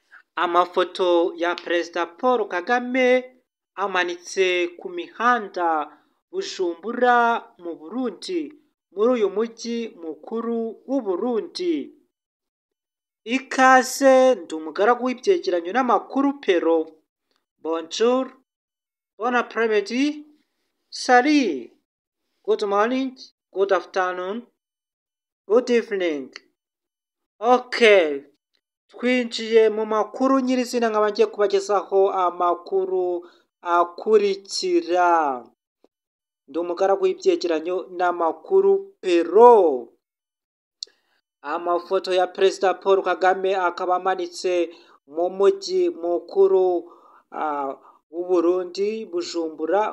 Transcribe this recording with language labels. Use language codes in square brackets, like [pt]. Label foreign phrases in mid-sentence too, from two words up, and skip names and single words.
[rw] Amafoto ya Perezida Paul Kagame amanitse ku mihanda Bujumbura mu Burundi, muri uyu mujyi mukuru w'Uburundi. Ikaze, ndi umugaragu w'ibyegeranyo n'amakuru Pero. [fr] Bonjour, bon après-midi, salut, [en] good morning, good afternoon, good evening. [rw] Okay, twinjiye mu makuru nyirizina nkaba ngiye kubagezaho amakuru akurikira. Ndi umugaragu w'ibyegeranyo n'amakuru Pero. Amafoto ya Perezida Paul Kagame akaba amanitse mu mujyi mukuru w'Uburundi, Bujumbura.